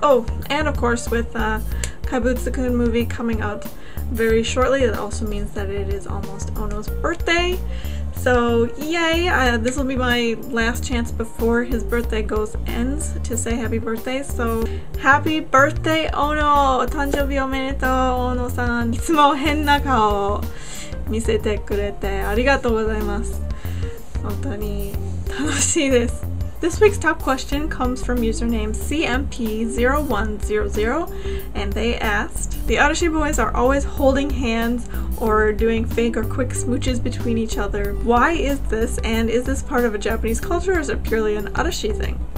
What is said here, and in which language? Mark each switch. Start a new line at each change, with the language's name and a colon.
English: Oh, and of course with Kaibutsu-kun movie coming out very shortly, it also means that it is almost Ohno's birthday. So yay, this will be my last chance before his birthday ends to say happy birthday. So happy birthday, Ohno!
Japanese: 誕生日おめでとう、大野さん。いつも変な顔を見せてくれてありがとうございます。本当に楽しいです。
English: This week's top question comes from username CMP0100, and they asked, the Arashi boys are always holding hands or doing fake or quick smooches between each other. Why is this, and is this part of a Japanese culture or is it purely an Arashi thing?